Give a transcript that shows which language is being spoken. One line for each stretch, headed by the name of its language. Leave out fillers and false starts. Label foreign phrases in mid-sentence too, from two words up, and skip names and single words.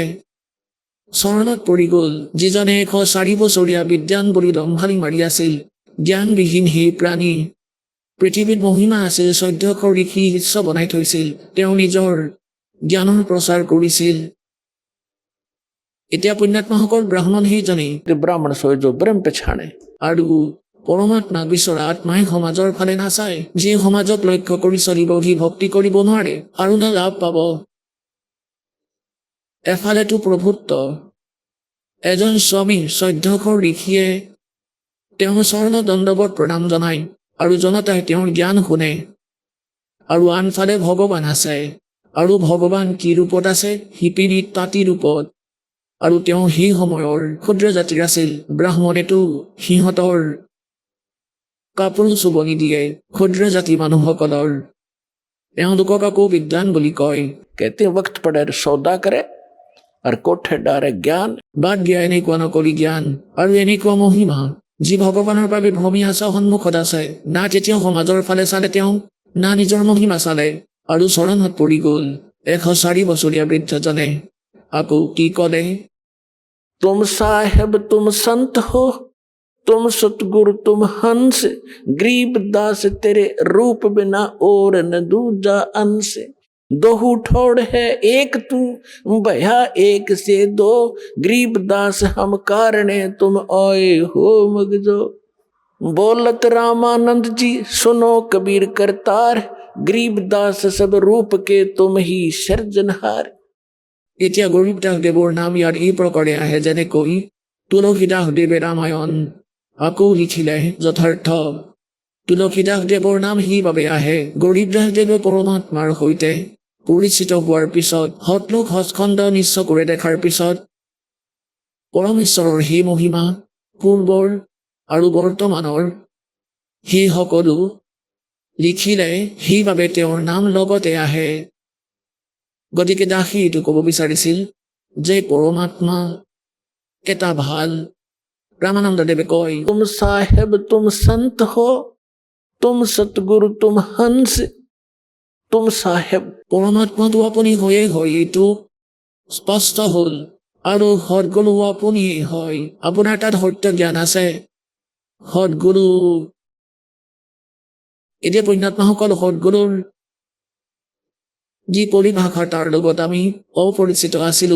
Assamese: চৰণত পৰি গ'ল, যিজনে 104 বছৰীয়া বিদ্যান বুলি দম্ভালি মাৰি আছিল। জ্ঞানবিহীন সেই প্ৰাণী। পৃথিৱীত মহিমা আছিল, 1400 ঋষি শিষ্য বনাই থৈছিল, তেওঁ নিজৰ জ্ঞানৰ প্ৰচাৰ কৰিছিল। এতিয়া পুণ্যাত্মাসকল ব্ৰাহ্মণ সেইজনেই,
Hindi: ब्राह्मण सोए जो ब्रह्म पछाणे।
Assamese: আৰু পৰমাত্মা বিচৰা আত্মাই সমাজৰ ফালে নাচায়। যি সমাজক লক্ষ্য কৰি চলিব সি ভক্তি কৰিব নোৱাৰে আৰু না লাভ পাব। এফালেতো প্ৰভুত্ব। এজন স্বামী 1400 ঋষিয়ে তেওঁৰ চৰণত দণ্ডৱত প্ৰণাম জনায়, আৰু জনতাই তেওঁৰ জ্ঞান শুনে। আৰু আনফালে ভগৱান আছে, আৰু ভগৱান কি ৰূপত আছে? শিপিনীত তাঁতী ৰূপত। আৰু তেওঁ সেই সময়ৰ ক্ষুদ্ৰ জাতিৰ আছিল। ব্ৰাহ্মণেতো সিহঁতৰ কাপোৰ চুব নিদিয়ে, ক্ষুদ্ৰ জাতি মানুহসকলৰ। তেওঁলোকক আকৌ বিদ্বান বুলি কয়।
Hindi: कहते वक्त पड़े सौदा करे और कोठे डारे ज्ञान।
Assamese: বাদ দিয়া এনেকুৱা নকলি জ্ঞান আৰু এনেকুৱা মহিমা, যি ভগৱানৰ বাবে ভূমি আছে, সন্মুখত আছে। না তেতিয়াও সমাজৰ ফালে চালে তেওঁ, না নিজৰ মহিমা চালে, আৰু চৰণত পৰি গ'ল 104 বছৰীয়া বৃদ্ধজনে। আকৌ কি ক'লে?
Hindi: तुम साहेब तुम संत हो, तुम सतगुरु तुम हंस, गरीब दास तेरे रूप बिना और न दूजा अंश। दोहू ठोड़ है एक तू भया एक से दो गरीबदास हम कारणे तुम आए हो मगजो बोलत रामानंद जी सुनो कबीर करतार गरीबदास सब रूप के तुम ही सर्जनहार।
Assamese: এতিয়া গৰীবদাস দেৱৰ নাম ইয়াত এই প্ৰকাৰে আহে যেনেকৈ তুলসীদাস দেৱে ৰামায়ণ আকৌ লিখিলে যথাৰ্থ তুলসীদাস দেৱৰ নাম সেইবাবে আহে গৰীবদাস দেৱে পৰমাত্মাৰ সৈতে পৰিচিত হোৱাৰ পিছত সতলোক হস্কন্ধ নিশ্চয় কৰি দেখাৰ পিছত পৰমেশ্বৰৰ সেই মহিমা পূৰ্বৰ আৰু বৰ্তমানৰ সেই সকলো লিখিলে সেইবাবে তেওঁৰ নাম লগতে আহে। গতিকে দাসী এইটো ক'ব বিচাৰিছিল যে পৰমাত্মা এটা ভাল। ৰামানন্দ দেৱে কয়
Hindi: तुम साहेब तुम संत हो तुम सतगुरु तुम हंस तुम साहेब।
Assamese: পৰমাত্মাটো আপুনি হয়ে হয় এইটো স্পষ্ট হ'ল আৰু সদগুৰু আপুনিয়ে হয় আপোনাৰ তাত সত্য জ্ঞান আছে সদগুৰু। এতিয়া পুণ্যাত্মাসকল সদগুৰুৰ যি পৰিভাষা তাৰ লগত আমি অপৰিচিত আছিলোঁ।